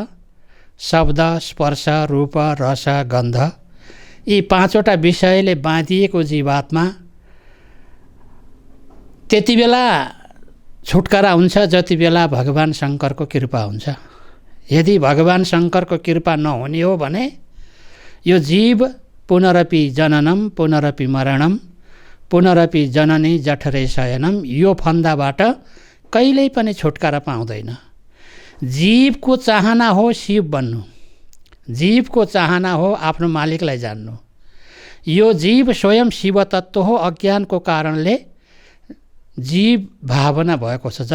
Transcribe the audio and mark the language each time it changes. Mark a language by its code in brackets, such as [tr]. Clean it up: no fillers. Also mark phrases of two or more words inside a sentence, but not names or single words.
[ne] शब्द, स्पर्श, रूप, रस, गन्ध, यी पाँचवटा विषयले बाँधिएको जीवात्मा त्यति बेला छुटकारा हुन्छ जति बेला भगवान शङ्करको कृपा हुन्छ। यदि भगवान शङ्करको कृपा नहुने हो भने यो जीव [sa] पुनरपि जननम पुनरपि मरणम पुनरपि जननी जठरे शयनम, [ne] यो फन्दाबाट कहिल्यै पनि छुटकारा पाउँदैन। जीवको चाहना हो शिव बन्नु, जीवको चाहना हो आफ्नो मालिकलाई जान्नु। यो जीव स्वयं शिव तत्त्व हो। अज्ञानको कारणले जीव भावना भएको छ।